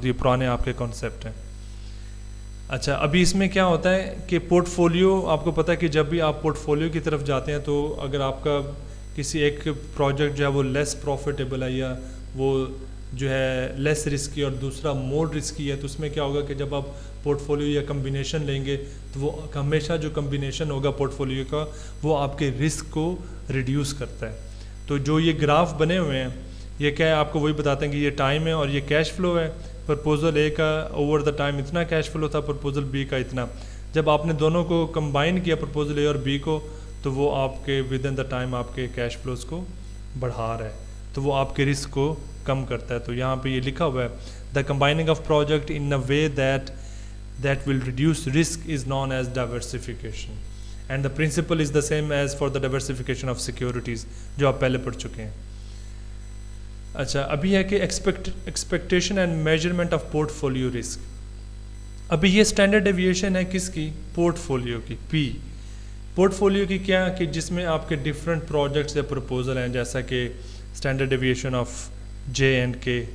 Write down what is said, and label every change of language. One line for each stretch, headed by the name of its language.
Urdu: تو یہ پرانے آپ کے کانسیپٹ ہیں. اچھا ابھی اس میں کیا ہوتا ہے کہ پورٹ فولیو آپ کو پتہ ہے کہ جب بھی آپ پورٹ فولیو کی طرف جاتے ہیں تو اگر آپ کا کسی ایک پروجیکٹ جو ہے وہ لیس پروفیٹیبل ہے یا وہ جو ہے لیس رسکی اور دوسرا مور رسکی ہے، تو اس میں کیا ہوگا کہ جب آپ پورٹ فولیو یا کمبینیشن لیں گے تو وہ ہمیشہ جو کمبینیشن ہوگا پورٹ فولیو کا وہ آپ کے رسک کو ریڈیوس کرتا ہے. تو جو یہ گراف بنے ہوئے ہیں یہ کیا ہے، آپ کو وہی بتاتے ہیں کہ یہ ٹائم ہے اور یہ کیش فلو ہے. پرپوزل اے کا اوور دا ٹائم اتنا کیش فلو تھا، پرپوزل بی کا اتنا. جب آپ نے دونوں کو کمبائن کیا پرپوزل اے اور بی کو، تو وہ آپ کے
English: within the time
Urdu: آپ کے کیش فلوز کو بڑھا رہا ہے، تو وہ آپ کے رسک کو کم کرتا ہے. تو یہاں پہ یہ لکھا ہوا ہے
English: the combining of project in a way that will reduce risk is known as diversification and the principle is the same as for the diversification of securities
Urdu: جو آپ پہلے پڑھ چکے ہیں. اچھا ابھی ہے کہ
English: Expectation and measurement of portfolio risk.
Urdu: ابھی یہ اسٹینڈرڈ ایویشن ہے کس کی، پورٹ فولیو کی، پی. پورٹ فولیو کی کیا کہ جس میں آپ کے ڈفرینٹ پروجیکٹس یا پرپوزل ہیں، جیسا کہ standard deviation of J and کے.